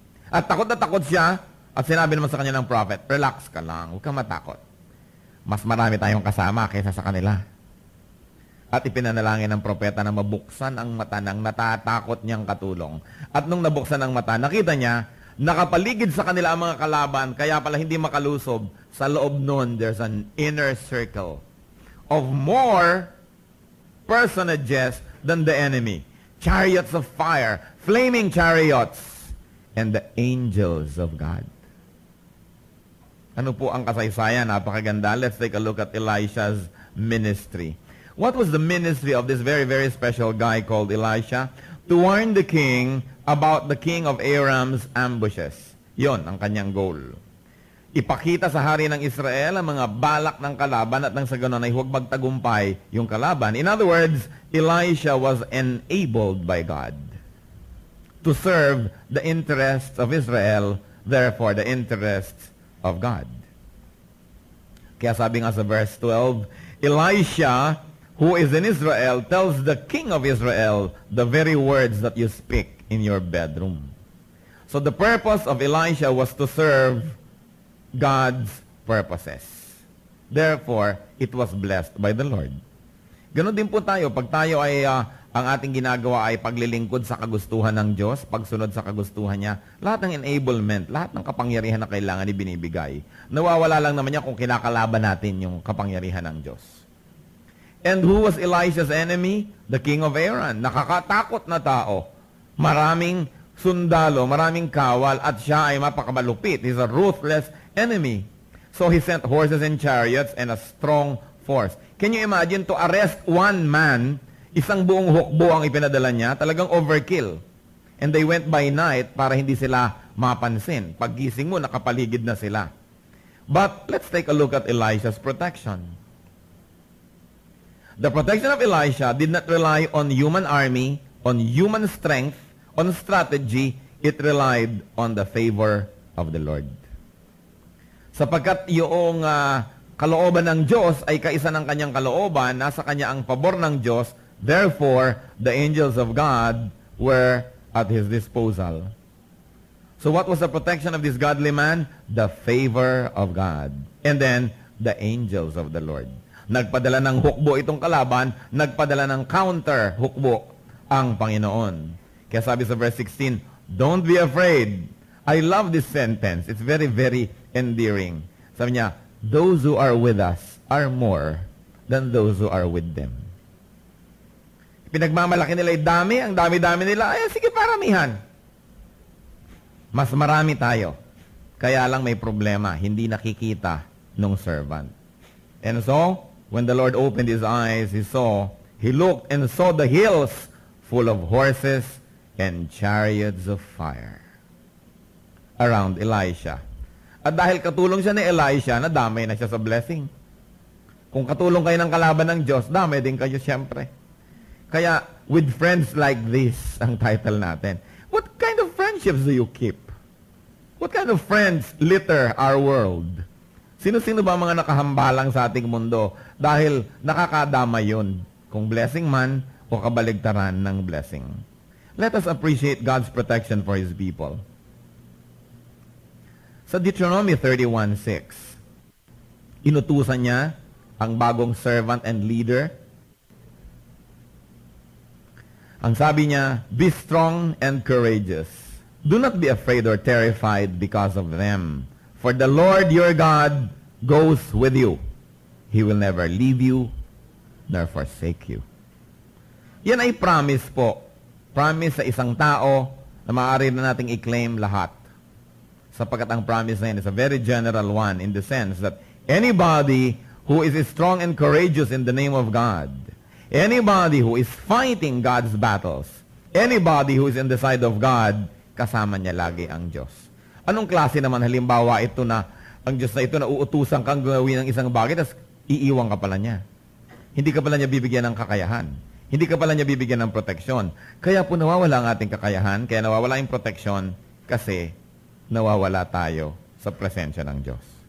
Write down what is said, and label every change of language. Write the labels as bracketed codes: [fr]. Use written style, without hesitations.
[tl] At takot na takot siya at sinabi naman sa kanya ng prophet, relax ka lang, huwag kang matakot. Mas marami tayong kasama kaysa sa kanila. At ipinanalangin ng propeta na mabuksan ang mata ng natatakot niyang katulong. At nung nabuksan ang mata, nakita niya, nakapaligid sa kanila ang mga kalaban, kaya pala hindi makalusob. Sa loob nun, [en] there's an inner circle of more personages than the enemy. Chariots of fire, flaming chariots, and the angels of God. [tl] Ano po ang kasaysayan? Napakaganda. [en] Let's take a look at Elisha's ministry. What was the ministry of this very, very special guy called Elisha? To warn the king about the king of Aram's ambushes. [tl] Yon ang kanyang goal. Ipakita sa hari ng Israel ang mga balak ng kalaban at nang sa ganon ay huwag magtagumpay yung kalaban. [en] In other words, Elisha was enabled by God to serve the interests of Israel, therefore the interests of God. [tl] Kaya sabi nga sa verse 12, [en] Elisha, who is in Israel, tells the king of Israel the very words that you speak in your bedroom. So the purpose of Elisha was to serve God's purposes. Therefore, it was blessed by the Lord. [tl] Ganon din po tayo. Pag tayo ay, ang ating ginagawa ay paglilingkod sa kagustuhan ng Diyos, pagsunod sa kagustuhan niya, lahat ng enablement, lahat ng kapangyarihan na kailangan ibinibigay. Nawawala lang naman niya kung kinakalaban natin yung kapangyarihan ng Diyos. [en] And who was Elisha's enemy? The king of Aram. [tl] Nakakatakot na tao. Maraming sundalo, maraming kawal, at siya ay mapakamalupit. [en] He's a ruthless enemy. So he sent horses and chariots and a strong force. Can you imagine to arrest one man, [tl] isang buong hukbo ang ipinadala niya, talagang overkill. [en] And they went by night [tl] para hindi sila mapansin. Paggising mo, nakapaligid na sila. [en] But let's take a look at Elisha's protection. The protection of Elisha did not rely on human army, on human strength, on strategy. It relied on the favor of the Lord. [tl] Sapagkat yung kalooban ng Diyos ay kaisa ng kanyang kalooban, nasa kanya ang pabor ng Diyos, [en] therefore, the angels of God were at his disposal. So what was the protection of this godly man? The favor of God. And then, the angels of the Lord. [tl] Nagpadala ng hukbo itong kalaban, nagpadala ng counter hukbo ang Panginoon. Kaya sabi sa verse 16, [en] don't be afraid. I love this sentence. It's very, very endearing. [tl] Sabi niya, [en] those who are with us are more than those who are with them. [tl] Pinagmamalaki nila yung dami, ang dami-dami nila, ay sige paramihan. Mas marami tayo. Kaya lang may problema, hindi nakikita nung servant. [en] And so, when the Lord opened his eyes, he looked and saw the hills full of horses and chariots of fire around Elisha. [tl] At dahil katulong siya ni Elisha, nadamay na siya sa blessing. Kung katulong kayo ng kalaban ng Diyos, damay din kayo siyempre. Kaya, [en] with friends like this, [tl] ang title natin. [en] What kind of friendships do you keep? What kind of friends litter our world? [tl] Sino-sino ba mga nakahambalang sa ating mundo? Dahil nakakadama yun. Kung blessing man o kabaligtaran ng blessing. [en] Let us appreciate God's protection for His people. [tl] Sa Deuteronomy 31:6, inutusan niya ang bagong servant and leader Ang sabi niya, [en] be strong and courageous. Do not be afraid or terrified because of them. For the Lord your God goes with you. He will never leave you nor forsake you. [tl] Yan ay promise po. Promise sa isang tao na maaari na nating i-claim lahat. Sapagkat ang promise na yan [en] is a very general one in the sense that anybody who is strong and courageous in the name of God, anybody who is fighting God's battles, anybody who is in the side of God, [tl] kasama niya lagi ang Diyos. Anong klase naman halimbawa ito na ang Diyos na ito na uutusan kang gawin ng isang bagay tapos iiwan ka pala niya. Hindi ka pala niya bibigyan ng kakayahan. Hindi ka pala niya bibigyan ng proteksyon. Kaya po nawawala ang ating kakayahan, kaya nawawala yung proteksyon kasi nawawala tayo sa presensya ng Diyos.